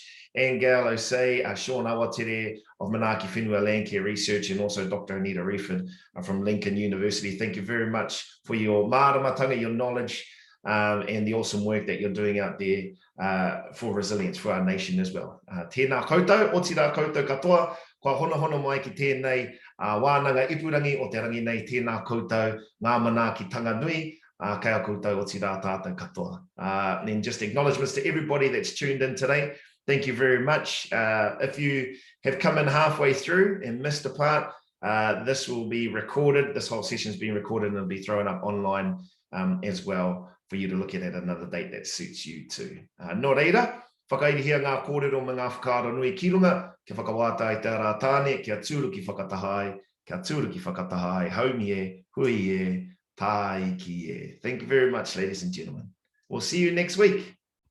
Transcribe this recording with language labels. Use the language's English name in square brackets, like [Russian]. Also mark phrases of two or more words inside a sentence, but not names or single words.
[English] Angel Osei, Sean Awatere of Manaaki Whenua Landcare Research, and also Dr. Anita Reford from Lincoln University. Thank you very much for your māramatanga, your knowledge, and the awesome work that you're doing out there for resilience for our nation as well. [Māori] Tēnā koutou, o tira koutou katoa, kua hono mai ki tēnei wānanga ipurangi o te rangi nei, tēnā koutou, ngā manaaki tanga nui, kia koutou o tira tātou katoa. [English] And just acknowledgements to everybody that's tuned in today. Thank you very much. If you have come in halfway through and missed a part, this will be recorded. This whole session is being recorded and it'll be thrown up online as well for you to look at another date that suits you too. [Māori] Nō reira, whakairihia ngā kōrero me ngā whakaaro nui ki runga, kia whakawāta i te ara tāne, kia tūruki whakatahai, haumi e, hui e, tā iki e. [English] Thank you very much, ladies and gentlemen. We'll see you next week.